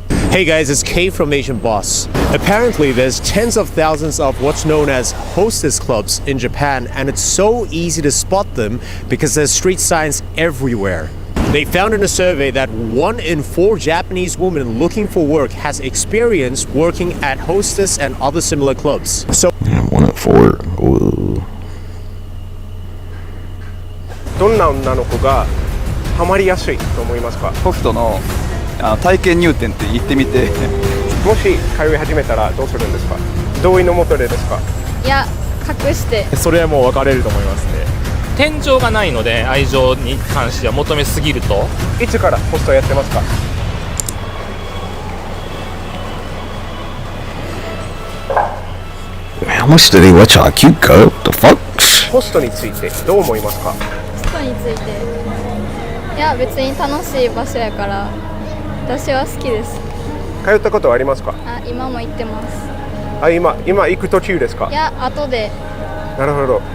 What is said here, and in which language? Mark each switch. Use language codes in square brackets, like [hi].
[en] Hey guys, it's Kay from Asian Boss. Apparently there's tens of thousands of what's known as hostess clubs in Japan, and it's so easy to spot them because there's street signs everywhere. They found in a survey that 1 in 4 Japanese women looking for work has experience working at hostess and other similar clubs. So 1 in 4. Ooh. [ja] どんな女の子がハマりやすいと思いますか？ホストの体験入店って言ってみてもし通い始めたらどうするんですか？同意のもとでですか？いや、隠して。それはもう別れると思いますね。天井がないので愛情に関しては求めすぎると。いつからホストやってますか？ [en] How much do they let y'all keep, cuz? What the fuck? [ja] ホストについてどう思いますか？ホストについて、いや別に楽しい場所やから私は好きです。通ったことはありますか？あ、今も行ってます。あ、今行く途中ですか？いや、後でなるほど。